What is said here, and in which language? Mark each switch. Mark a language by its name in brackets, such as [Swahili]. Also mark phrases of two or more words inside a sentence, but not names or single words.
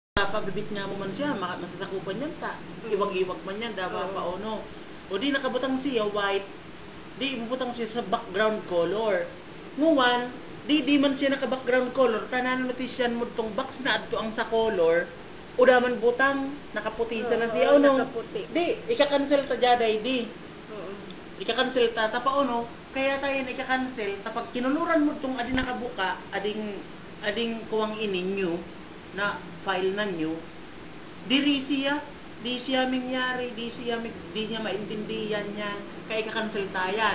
[Bikol] mapabibit nga mo man siya, masasakupan yan ta. Iwag-iwag man yan, dawa pa o no. O di nakabutang siya, white, di ibubutang siya sa [English] background color. [Bikol] Nguwan, di man siya naka- [English] background color, [Bikol] tanan natisyan mo tong box na adto ang sa color, o daman butang, nakaputi sa na siya, o no. Nakaputi. Di, ika-cancel ta jaday, di. Ika-cancel ta, tapa o no, kaya tayo na ika-cancel, tapag kinuluran mo tong adi nakabuka, ading kuwang ininyo, na file na nyo, di siya mingyari, di niya maintindihan yan, kaya ika-cancel tayan.